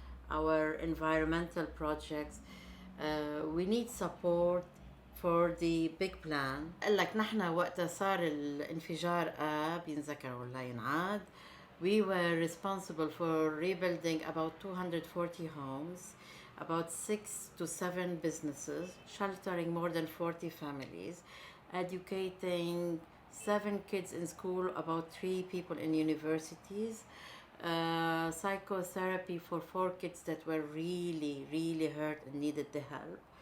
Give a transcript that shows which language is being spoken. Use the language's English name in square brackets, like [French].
[English] our environmental projects. We need support for the big plan. [Arabic] قال لك نحن وقت صار الانفجار بينذكر ولا ينعاد. [English] We were responsible for rebuilding about 240 homes, about 6 to 7 businesses, sheltering more than 40 families, educating 7 kids in school, about 3 people in universities, psychotherapy for 4 kids that were really hurt and needed the help.